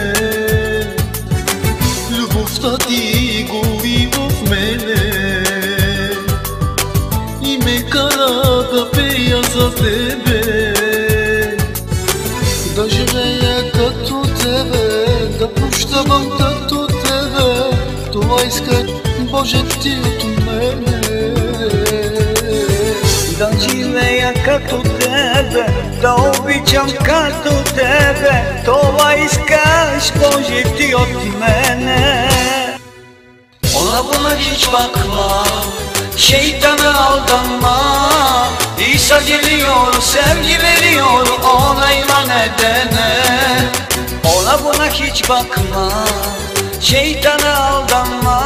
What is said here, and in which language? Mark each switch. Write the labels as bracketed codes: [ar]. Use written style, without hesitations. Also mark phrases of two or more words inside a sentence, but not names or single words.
[bg] Любовта ти гори в мене и ме кара да пея за тебе, да живея като тебе, да прощавам като тебе. Това иска Боже ти от мене. Да живея като тебе, да обичам като тебе. Това искаш, Боже, ти от мене. [tr] Ona buna hiç bakma, şeytana aldanma. İsa geliyor, sevgi veriyor, ona iman edene. Ona buna hiç bakma, şeytana aldanma.